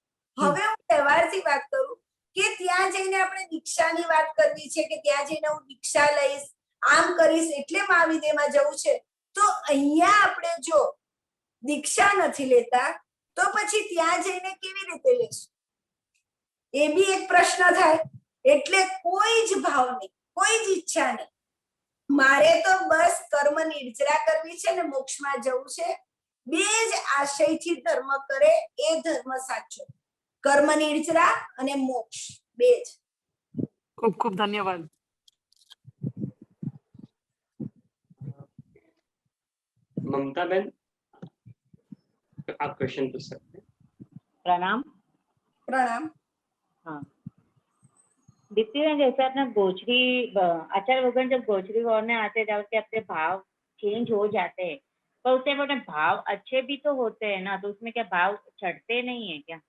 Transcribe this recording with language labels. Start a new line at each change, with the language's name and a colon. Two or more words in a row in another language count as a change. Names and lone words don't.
Gujarati: હવે હું વ્યવહારથી વાત કરું કે ત્યાં જઈને આપણે દીક્ષાની વાત કરવી છે કે ત્યાં જઈને હું દીક્ષા લઈશ, આમ કરીશ એટલે મહાવિદ્યમાં જવું છે, તો અહીંયા આપણે જો દીક્ષા નથી લેતા તો પછી ત્યાં જઈને કેવી રીતે લેશું? એ બી એક પ્રશ્ન થાય। એટલે કોઈ જ ભાવ નહીં, કોઈ જ ઈચ્છા નહીં, મારે તો બસ કર્મ નિર્જરા કરવી છે ને મોક્ષમાં જવું છે। બે જ આશયથી ધર્મ કરે એ ધર્મ સાચો। કર્મ નિર્જરા અને મોક્ષ બે જ।
Hindi: खूब खूब धन्यवाद। ममता बहन, आप क्वेश्चन पूछ सकते हैं। प्रणाम। प्रणाम। हाँ, दीप्ति बहन, जैसे अपना गोचरी आचार्य भगवान जब गोचरी ओढ़ने आते जाओ कि अपने भाव चेंज हो जाते हैं, पर उससे अपने भाव अच्छे भी तो होते हैं ना, तो उसमें क्या भाव चढ़ते नहीं है क्या?